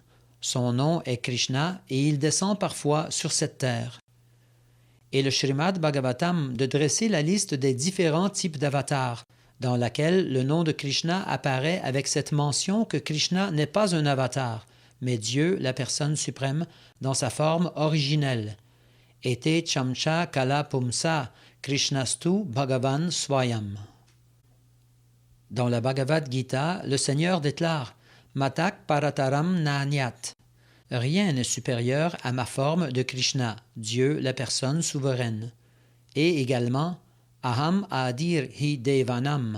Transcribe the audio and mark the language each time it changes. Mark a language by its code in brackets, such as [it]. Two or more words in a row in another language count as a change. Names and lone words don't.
[fr] Son nom est Krishna et il descend parfois sur cette terre. Et le Srimad Bhagavatam de dresser la liste des différents types d'avatars, dans laquelle le nom de Krishna apparaît avec cette mention que Krishna n'est pas un avatar, mais Dieu, la personne suprême, dans sa forme originelle. [sa] एते चांशकलाः पुंसः कृष्णस्तु भगवान् स्वयम्. [fr] Dans la Bhagavad Gita, le Seigneur déclare [sa] मत्तः परतरं नान्यत्. [fr] Rien n'est supérieur à ma forme de Krishna, Dieu, la personne souveraine. Et également [sa] अहम् आदिर् हि देवानाम्.